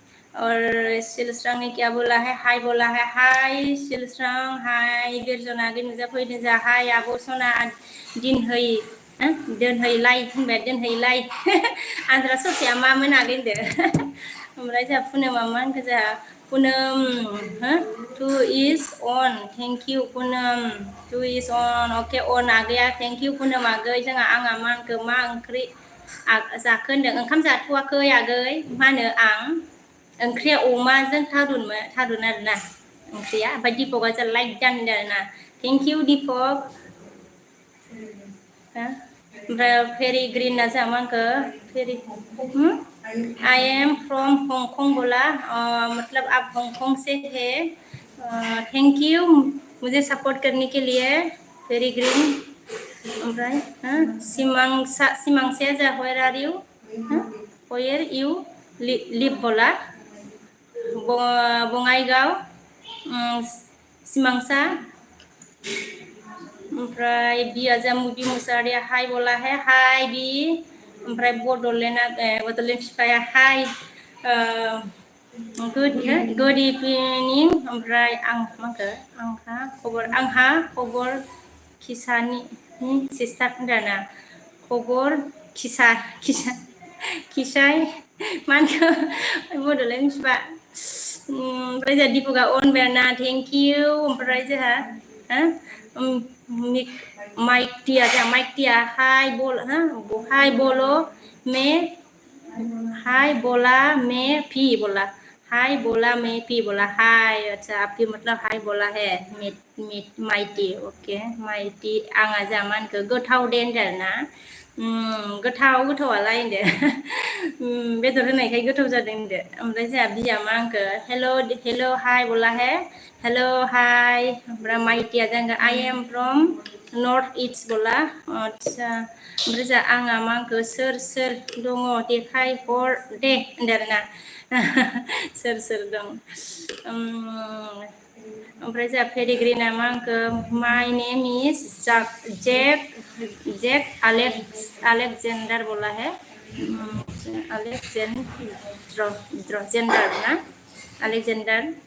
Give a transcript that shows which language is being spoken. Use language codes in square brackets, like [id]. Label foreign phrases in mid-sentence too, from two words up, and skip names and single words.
[hi] और सिलस्रांग ने क्या बोला है, हाय बोला है। [brx] हाय सिलस्रांग, हाय बिरजना नुजा फैदों जा, हाय आब' सना दिनहै दोनहैलाय होनबाय, दोनहैलाय आद्रा ससेया मामोन आगै होनदो ओमफ्राय जोंहा पुनोमा मा होनखो, जोंहा पुनम [en] to is on, thank you Punam, to is on, [brx] अके अन आगैया, [en] thank you [brx] पुनम आगै। जोंहा आंहा मा होनखो, मा ओंख्रि जाखो होनदों, ओंखाम जाथ'वाखै आगै, मा होनो आं ओंख्रिया अमाजों थारुन आरोना ओंख्रिया। ओमफ्राय दिपकआ जा लाइक दानदों आरोना, [en] thank you [brx] दिपक। ओमफ्राय फेरि ग्रिना जोंहा मा होनखो, [hi] फेरि [en] I am from Hong Kong [hi] बोला, मतलब आप हांगकांग से है, [en] thank you [hi] मुझे सपोर्ट करने के लिए, [en] very green. [brx] ओमफ्राय सिमांसा जा [en] where are you, where you live बोला, बङाइगाव, सिमांसा। [brx] ओमफ्राय बिया जा मुबि मुसाहारिया हाय [hi] बोला है, [brx] हाय बि। ओमफ्राय बड'लेण्ड फिफाया हाय, [en] good evening. [brx] ओमफ्राय आं मा होनखो, आंहा खबर खिसानि सिस्टार होनदोंना, खबर खिसाय मा होनखो बड'लेण्ड फिफा। ओमफ्राय जोंहा दिपकआ अनबाय आरोना, [en] thank you. [brx] ओमफ्राय जोंहा माइटिया, जोंहा माइटिया [hi] हाय बोलो में, हाय बोला मैं भी बोला, हाय बोला मैं भी बोला, हाय। अच्छा आपकी मतलब हाय बोला है माइटी, ओके माइटी। [brx] आंहा जा मा होनखो, गोथाव दे होनदों आरोना, गोथावालाय होनदो, बेदर होनायखाय गोथाव जादों होनदो। ओमफ्राय जोंहा बिया मा होनखो, [en] hello hi [hi] बोला है, [en] hello hi. [brx] ओमफ्राय माइटिया जोंहा [en] I am from North East [hi] बोला, अच्छा। [brx] ओमफ्राय जोंहा आंहा मा होनखो, सोर सोर दङ देखाय हर दे होनदों आरोना सोर सोर दं। ओमफ्राय जोंहा पेडिग्रिना मा होनखो, [en] my name is Jake Alexander [hi] बोला है, [brx] अलेक्जेंडार ना, अलेक्जेंडार।